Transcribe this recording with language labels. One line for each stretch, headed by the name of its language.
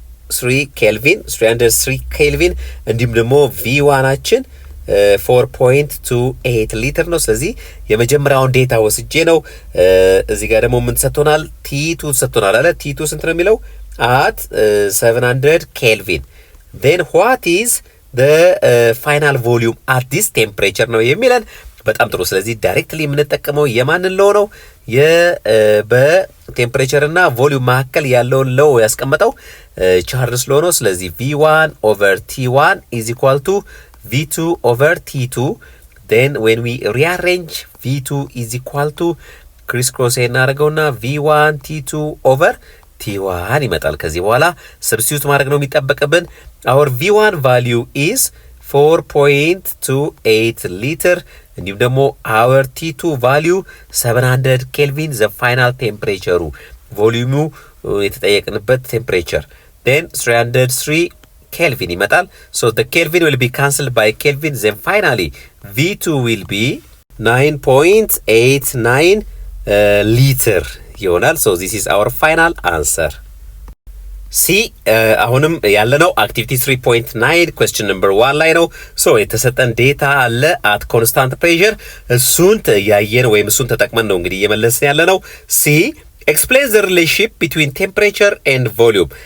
Amharic: 3 ኬልቪን 303 ኬልቪን እንዲሁም ደግሞ V1አችን 4.28 ሊትር ነው። ስለዚህ የመጀመሪያውን ዴታ ወስጄ ነው። እዚህ ጋር ደግሞ ምን ተሰጥቶናል? T2 ተሰጥቶናል አለ። T2 ስንት ነው የሚለው at 700 ኬልቪን
English: then what is the final volume at this temperature
Amharic: ነው የሚለን። በጣም ጥሩ። ስለዚህ ዳይሬክትሊ የምንጠቀመው የማንን ሎ ነው? በቴምፕሬቸር እና ቮሊዩም መካከል ያለውን ሎ ያስቀመጠው ቻርልስ ሎ ነው። ስለዚህ V1 over T1
English: is equal to
Amharic: V2 over T2
English: then when we rearrange V2 is equal to crisscross
Amharic: እናደርገውና
English: V1 T2 over T1 ይመጣል።
Amharic: ከዚህ በኋላ ሰብስቲዩት ማድረግ ነው የሚጠበቅብን።
English: our V1 value is 4.28
Amharic: ሊትር እንዲሁም ደግሞ
English: our T2 value 700 ኬልቪን the final temperature ቮሊዩሙ
Amharic: የተጠየቅንበት ቴምፕሬቸር
English: then 303 Kelvin
Amharic: ይመጣል።
English: so the Kelvin will be cancelled by Kelvin then finally V2 will be 9.89 liter
Amharic: ይሆናል።
English: so this is our final answer.
Amharic: C አሁንም ያለነው አክቲቪቲ 3.9 question number 1 ላይ ነው። so የተሰጠን ዴታ አለ
English: at constant pressure
Amharic: እሱን ያየን ወይም እሱን ተጠቅመን ነው እንግዲህ እየመለስን ያለነው።
English: C explain the relationship between temperature and volume.